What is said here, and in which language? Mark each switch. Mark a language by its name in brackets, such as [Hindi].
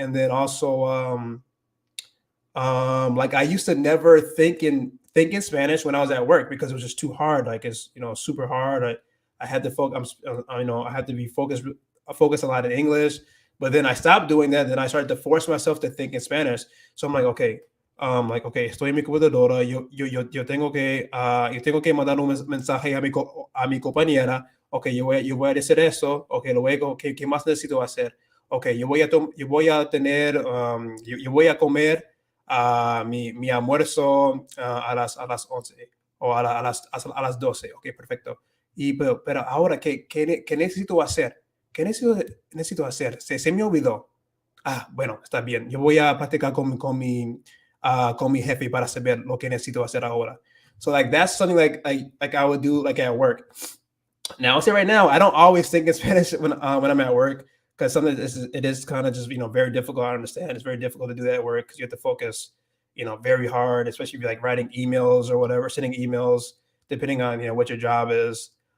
[English] And then also, like I used to never think in Spanish when I was at work because it was just too hard. Like it's super hard. I had to focus. I had to be focus a lot in English. But then I stopped doing that. Then I started to force myself to think in Spanish. So I'm like, okay, [Spanish] estoy en mi computadora. Yo tengo que mandar un mensaje a mi compañera. Ok, yo voy a decir eso. Ok, luego, ¿qué más necesito hacer? Ok, yo voy a tener, yo voy a comer mi almuerzo a las 11 o a las 12. Ok, perfecto. Pero ahora, ¿qué necesito hacer? ¿Qué necesito hacer? Se me olvidó. Bueno, está bien. Yo voy a practicar con mi jefe para saber lo que necesito hacer ahora. [English] So like that's something like I would do like at work. Now I'll say right now, I don't always think in Spanish when I'm at work because something it is kind of just very difficult. I understand it's very difficult to do that at work because you have to focus very hard, especially if you're like writing emails or whatever, sending emails, depending on what your job is.